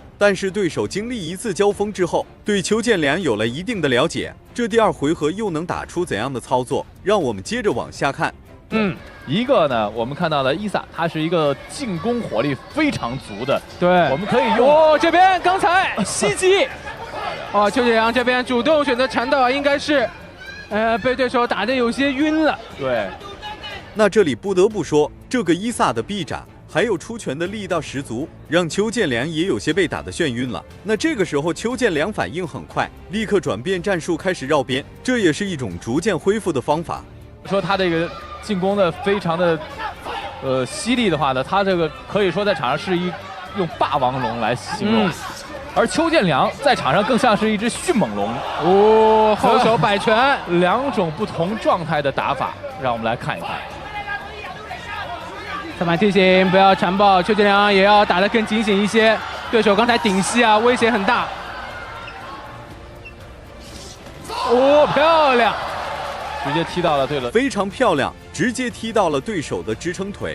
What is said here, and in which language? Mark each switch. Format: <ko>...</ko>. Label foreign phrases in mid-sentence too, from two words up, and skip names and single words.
<zh>但是對手經歷一次交鋒之後，對邱建良有了一定的了解，這第2回合又能打出怎樣的操作？讓我們接着往下看。一個呢，我們看到了伊薩，他是一個進攻火力非常足的。对，我們可以用這邊剛才襲擊。邱建良這邊主動選擇纏鬥，應該是，被對手打得有些暈了。對，那這裡不得不說，這個伊薩的臂展還有出拳的力道十足，讓邱建良也有些被打得眩暈了。那這個時候，邱建良反應很快，立刻轉變戰術，開始繞邊，這也是一種逐漸恢復的方法。說他這個進攻的非常的，犀利的話呢，他這個可以說在場上是用霸王龍來形容。而邱建良在場上更像是一只迅猛龍後手摆拳，2種不同狀態的打法，讓我們來看一看。裁判提醒不要纏抱，邱建良也要打得更警醒一些。對手剛才頂膝啊，威脅很大。漂亮，直接踢到了對了，非常漂亮，直接踢到了對手的支撐腿。</zh>